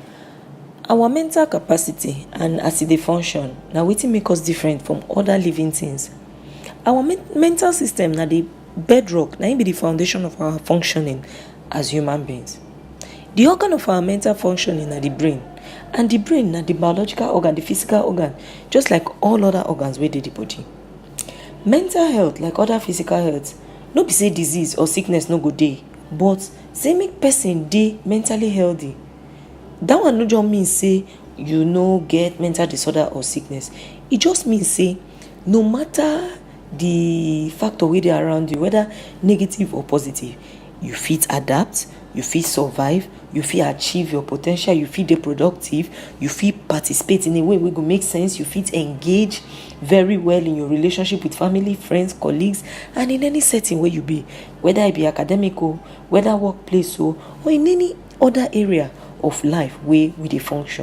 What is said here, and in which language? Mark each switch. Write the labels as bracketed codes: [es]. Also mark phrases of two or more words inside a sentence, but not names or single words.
[pcm] Our mental capacity and as e dey function na wetin make us different from other living things. Our mental system na the bedrock, na im be the foundation of our functioning as human beings. The organ of our mental functioning na the brain, and the brain na the biological organ, the physical organ, just like all other organs wey dey the body. Mental health, like other physical health, no be say disease or sickness no go dey, but say make person dey mentally healthy. That one no just mean say you no get mental disorder or sickness. E just mean say no matter the factor wey dey around you, whether negative or positive, you fit adapt, you fit survive, you fit achieve your po ten tial, you fit dey productive, you fit participate in a way wey go make sense, you fit engage very well in your relationship with family, friends, colleagues, and in any setting wey you be, whether e be academic o, whether workplace o, or in any other area of life wey we dey function.